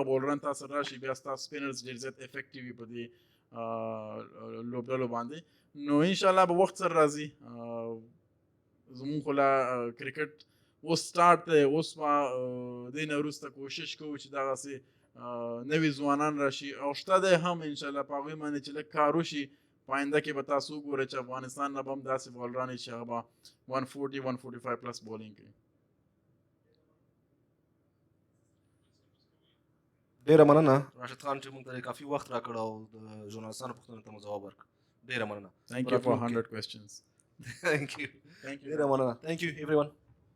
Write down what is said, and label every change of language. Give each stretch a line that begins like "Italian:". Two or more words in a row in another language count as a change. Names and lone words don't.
Pashto: بولران تا سره راشي بیا ستا سپینرز ډېر زیات افیکټیو وي په دې لوبډلو باندې نو انشاءالله به وخت سره راځي زمونږ خو لا کرکټ اوس سټارټ دی اوس به دې نه وروسته کوشش کوو چې دغسې نوي ځوانان راشي او شته دی هم انشاءالله په هغوی باندې چې لږ کار وشي په آینده کې به تاسو وګورئ چې افغانستان نه به هم داسې بولران وي چې هغه به 140 145 پلس بولینګ کوي ډېره مننه راشد خان چې موږ ته کافي وخت راکړ او د ژورنالستانو پوښتنو ته مو ځواب ورکړ ډېره مننه
English: Thank you for 100 questions. Thank you
Pashto: ډېره مننه
English: Thank you everyone